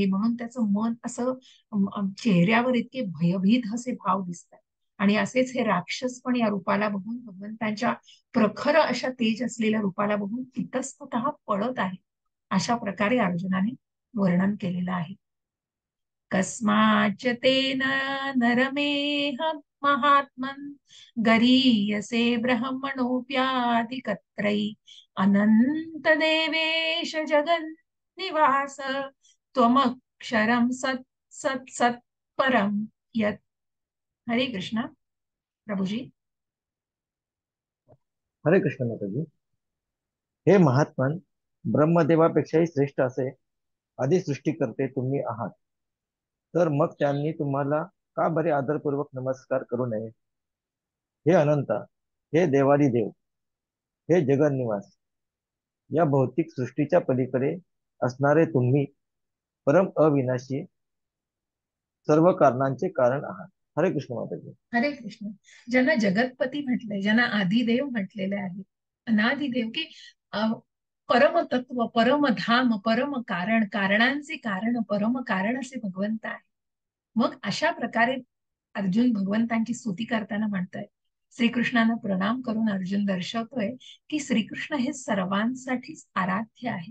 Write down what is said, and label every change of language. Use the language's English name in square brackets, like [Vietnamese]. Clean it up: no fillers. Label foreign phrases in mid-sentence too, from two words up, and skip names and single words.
[Marathi] म्हणून त्याचं मन असं चेहऱ्यावर इतके भयभीत असे भाव दिसतात. आणि असेच हे राक्षस पण या रूपाला बघून, भगवंतांच्या प्रखर अशा तेज असलेल्या रूपाला बघून इतस्ततः पळत आहे. अशा प्रकारे अर्जुनाने वर्णन केलेलं आहे. [Sanskrit] कस्माच्च तेन नरमेह महात्मन् गरीयसे ब्रह्मणोऽप्यादिकत्रै अनंत देवेश जगन्निवास त्वमक्षरं सत् सत् सत् परम यत्. [Marathi] हरे कृष्ण. प्रभुजी. हरे कृष्ण माताजी. हे महात्मन, ब्रह्मदेवापेक्षाही श्रेष्ठ असे आदि सृष्टी करते तुम्ही आहात. तर मग त्यांनी तुम्हाला का बरे आदरपूर्वक नमस्कार करू नये? हे अनंता, हे देवादिदेव, हे जगन्निवास, या भौतिक सृष्टीच्या पलीकडे असणारे तुम्ही परम अविनाशी सर्व कारणांचे कारण आहात. हरे कृष्ण माताजी. हरे कृष्ण. ज्यांना जगतपती म्हटलंय, ज्यांना आदिदेव म्हटलेले आहे, अनादिदेव की परमतत्व, परमधाम, परम कारण, कारणांचे कारण, परम कारण असे भगवंत आहे. मग अशा प्रकारे अर्जुन भगवंतांची स्तुती करताना म्हणतोय, श्रीकृष्णांना प्रणाम करून अर्जुन दर्शवतोय की श्रीकृष्ण हे सर्वांसाठीच आराध्य आहे.